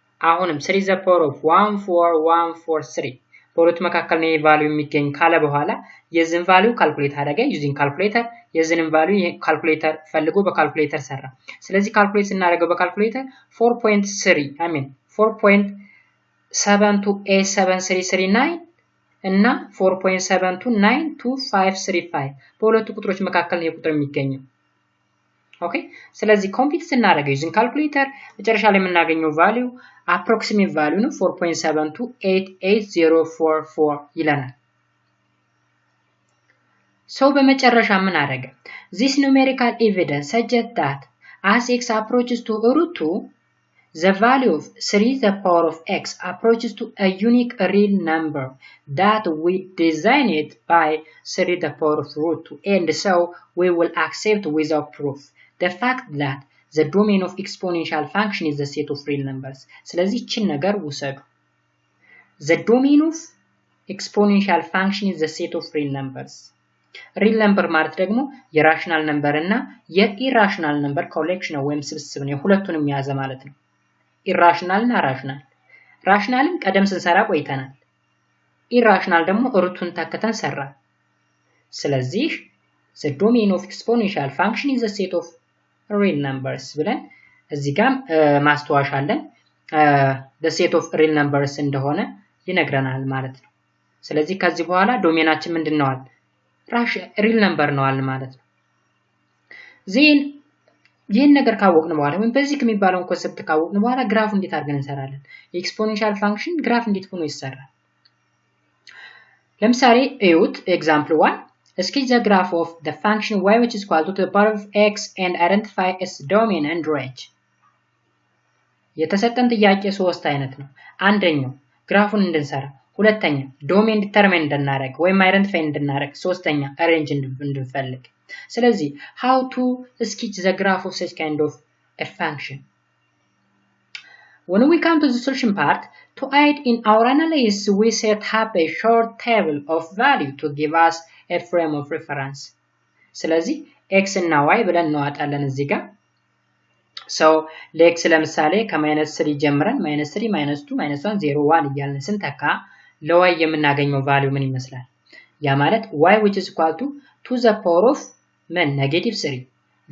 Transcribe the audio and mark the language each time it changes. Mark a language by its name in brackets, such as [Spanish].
[Amharic] አሁንም 3 the power of 14143 በሁለቱ መካከል ነው ቫልዩ የሚገኝ ካለ በኋላ የዚህን ቫልዩ ካልኩሌት አደረገ ዩዚንግ ካልኩሌተር የዚህን ቫልዩ ካልኩሌተር ፈልጎ በካልኩሌተር ሰራ። ስለዚህ ካልኩሌት ስናደርገው በካልኩሌተር 4.3 [English] I mean [Amharic] 4.728739 እና 4.729255 በሁለቱ ቁጥሮች መካከል ነው የቁጥር የሚገኘው። ኦኬ ስለዚህ ኮምፒውት ስናደርገው ዩዚንግ ካልኩሌተር መጨረሻ ላይ የምናገኘው ቫልዩ [English] approximate value [Amharic] ነው 4.728044 ይለናል። So በመጨረሻ ምን አደረገ? [English] This numerical evidence suggests that as x approaches to root 2, the value of 3 the power of x approaches to a unique real number that we design it by 3 the power of root 2, and so we will accept without proof the fact that the domain of exponential function is the set of real numbers. [Amharic] ስለዚህ እቺን ነገር ውሰዱ። [English] The domain of exponential function is the set of real numbers. [Amharic] real number ማለት ደግሞ የራሽናል ነምበር እና የኢራሽናል ነምበር ኮሌክሽን ወይም ስብስብ ነው። ሁለቱንም የያዘ ማለት ነው። ኢራሽናል እና ራሽናል። ራሽናልን ቀደም ስንሰራ ቆይተናል። ኢራሽናል ደግሞ ሩቱን ተከተን ሰራ። ስለዚህ [English] the domain of exponential function is the set of real numbers [Amharic] ብለን እዚህ ጋር ማስተዋሻ አለን [English] the set of real numbers [Amharic] እንደሆነ ይነግረናል ማለት ነው። ስለዚህ ከዚህ በኋላ ዶሜናችን ምንድነው? real number ነው አለ ማለት ነው። ዜን ይህን ነገር ካወቅን በኋላ ወይም ቤዚክ የሚባለውን ኮንሰፕት ካወቅን በኋላ ግራፍ እንዴት አድርገን እንሰራለን? ኤክስፖኔንሻል ፋንክሽን ግራፍ እንዴት ሆኖ ይሰራል? ለምሳሌ እዩት ኤግዛምፕል 1 [English] sketch the graph of the function y which is equal to the power of x and identify its domain and range. [Amharic] የተሰጠን ጥያቄ ሶስት አይነት ነው። አንደኛው ግራፉን እንድንሰራ፣ ሁለተኛ ዶሜን ዲተርማይን እንድናደርግ ወይም አይደንቲፋይ እንድናደርግ፣ ሶስተኛ ሬንጅ እንድንፈልግ። ስለዚህ [English] how to sketch the graph of such kind of a function. When we come to the solution part, to aid in our analysis, we set up a short table of value to give us a frame of reference. [Amharic] ስለዚህ x እና y ብለን እንዋጣለን እዚህ ጋር። so ለx ለምሳሌ ከ-3 ጀምረን -3 -2 -1 0 1 እያልን ስንተካ ለy የምናገኘው ቫልዩ ምን ይመስላል? ያ ማለት [English] y which is equal to the power of -3